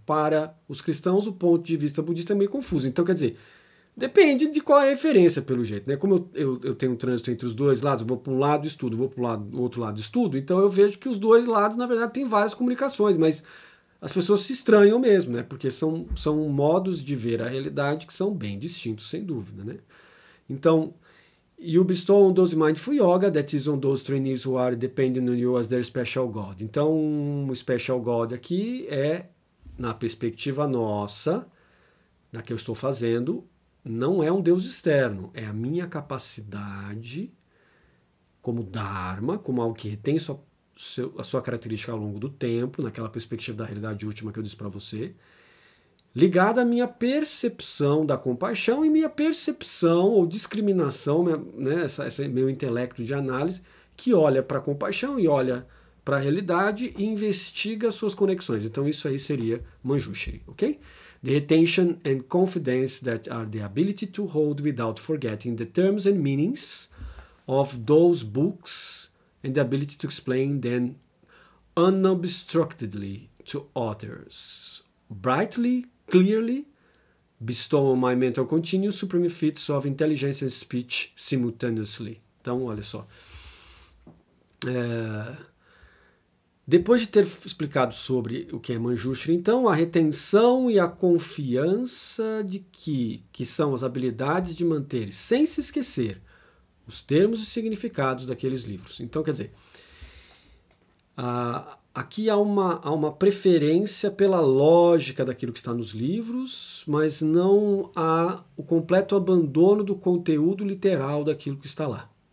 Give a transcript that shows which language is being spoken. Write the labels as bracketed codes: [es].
[pt] Para os cristãos, o ponto de vista budista é meio confuso. Então, quer dizer, depende de qual é a referência, pelo jeito, né? Como eu tenho um trânsito entre os dois lados, eu vou para um lado e estudo, vou para o outro lado e estudo, então eu vejo que os dois lados, na verdade, têm várias comunicações, mas as pessoas se estranham mesmo, né? Porque são modos de ver a realidade que são bem distintos, sem dúvida, né? Então, [en] you bestow on those mindful yoga, that is on those trainees who are dependent on you as their special God. [pt] Então, o [en] special God [pt] aqui é, na perspectiva nossa, da que eu estou fazendo, não é um Deus externo, é a minha capacidade como Dharma, como algo que tem a sua característica ao longo do tempo, naquela perspectiva da realidade última que eu disse para você, ligada à minha percepção da compaixão e minha percepção ou discriminação, né, esse meu intelecto de análise, que olha para a compaixão e olha para a realidade e investiga suas conexões. Então isso aí seria Manjushri, ok? [en] The retention and confidence that are the ability to hold without forgetting the terms and meanings of those books and the ability to explain them unobstructedly to others. Brightly, clearly, bestow on my mental continuum supreme feats of intelligence and speech simultaneously. [pt] Então, olha só. Depois de ter explicado sobre o que é Manjushri, então, a retenção e a confiança de que são as habilidades de manter, sem se esquecer, os termos e significados daqueles livros. Então, quer dizer, aqui há uma preferência pela lógica daquilo que está nos livros, mas não há o completo abandono do conteúdo literal daquilo que está lá.